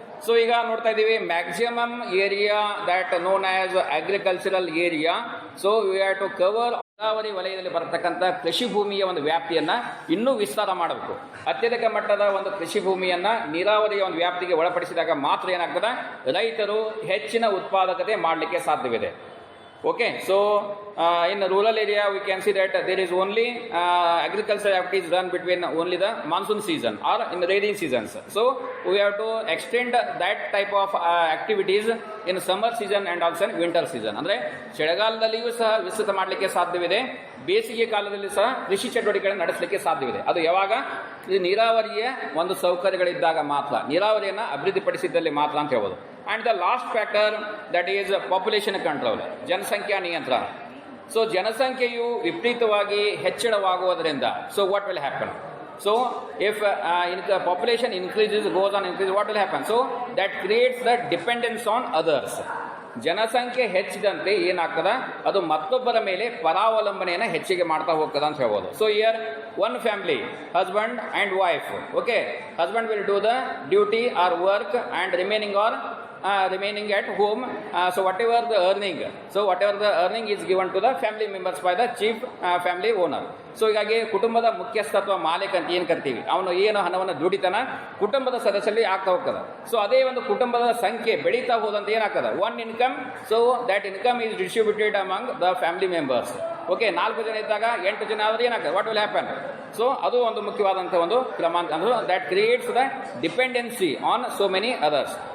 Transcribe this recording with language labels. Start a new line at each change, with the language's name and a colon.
Kannada: So ಈಗ ನೋಡ್ತಾ ಇದ್ದೀವಿ,
English: Maximum area that known as agricultural area.
Kannada: So
English: we have to cover
Kannada: ನೀರಾವರಿ ವಲಯದಲ್ಲಿ ಬರತಕ್ಕಂಥ ಕೃಷಿ ಭೂಮಿಯ ಒಂದು ವ್ಯಾಪ್ತಿಯನ್ನು ಇನ್ನೂ ವಿಸ್ತಾರ ಮಾಡಬೇಕು. ಅತ್ಯಧಿಕ ಮಟ್ಟದ ಒಂದು ಕೃಷಿ ಭೂಮಿಯನ್ನು ನೀರಾವರಿಯ ಒಂದು ವ್ಯಾಪ್ತಿಗೆ ಒಳಪಡಿಸಿದಾಗ ಮಾತ್ರ ಏನಾಗ್ತದೆ, ರೈತರು ಹೆಚ್ಚಿನ ಉತ್ಪಾದಕತೆ ಮಾಡಲಿಕ್ಕೆ ಸಾಧ್ಯವಿದೆ.
English: Okay, so in the rural area we can see that there is only agricultural activities done between only the monsoon season or in the rainy seasons. So we have to extend that type of activities in summer season and also in winter season.
Kannada: ಅಂದರೆ ಚಳಿಗಾಲದಲ್ಲಿಯೂ ಸಹ ವಿಸ್ತೃತ ಮಾಡಲಿಕ್ಕೆ ಸಾಧ್ಯವಿದೆ, ಬೇಸಿಗೆ ಕಾಲದಲ್ಲಿ ಸಹ ಕೃಷಿ ಚಟುವಟಿಕೆಗಳನ್ನು ನಡೆಸಲಿಕ್ಕೆ ಸಾಧ್ಯವಿದೆ. ಅದು ಯಾವಾಗ ಇದು ನೀರಾವರಿಯ ಒಂದು ಸೌಕರ್ಯಗಳಿದ್ದಾಗ ಮಾತ್ರ, ನೀರಾವರಿಯನ್ನು ಅಭಿವೃದ್ಧಿಪಡಿಸಿದ್ದಲ್ಲಿ ಮಾತ್ರ ಅಂತ ಹೇಳ್ಬೋದು.
English: and the last factor that is population control,
Kannada: ಜನಸಂಖ್ಯಾ ನಿಯಂತ್ರಣ.
English: so
Kannada: ಜನಸಂಖ್ಯೆಯು ವಿಪರೀತವಾಗಿ ಹೆಚ್ಚಳವಾಗುವುದರಿಂದ
English: So what will happen? So if the population goes on increase, what will happen? So that creates the dependence on others.
Kannada: ಜನಸಂಖ್ಯೆ ಹೆಚ್ಚಿದಂತೆ ಏನಾಗ್ತದ, ಅದು ಮತ್ತೊಬ್ಬರ ಮೇಲೆ ಪರಾವಲಂಬನೆಯನ್ನು ಹೆಚ್ಚಿಗೆ ಮಾಡ್ತಾ ಹೋಗ್ತದ ಅಂತ ಹೇಳ್ಬೋದು.
English: So here one family, husband and wife. Okay, husband will do the duty or work and remaining at home. So whatever the earning is given to the family members by the chief family owner.
Kannada: So ಹೀಗಾಗಿ ಕುಟುಂಬದ ಮುಖ್ಯಸ್ಥತ್ವ ಮಾಲೀಕ ಅಂತ ಏನು ಕರಿತೀವಿ, ಅವನು ಏನು ಹಣವನ್ನು ದುಡಿತಾನ ಕುಟುಂಬದ ಸದಸ್ಯರಲ್ಲಿ ಆಗ್ತಾ ಹೋಗ್ತದೆ. ಸೊ ಅದೇ ಒಂದು ಕುಟುಂಬದ ಸಂಖ್ಯೆ ಬೆಳೀತಾ ಹೋದಂತೆ ಏನಾಗ್ತದೆ,
English: One income. So that income is distributed among the family members.
Kannada: Okay, 4 ಜನ ಇದ್ದಾಗ 8 ಜನ ಆದ್ರೆ ಏನಾಗ್ತದೆ,
English: What will happen?
Kannada: ಸೊ ಅದು ಒಂದು ಮುಖ್ಯವಾದಂಥ ಒಂದು ಕ್ರಮಾಂಕ ಅಂದ್ರೆ
English: That creates the dependency on so many others.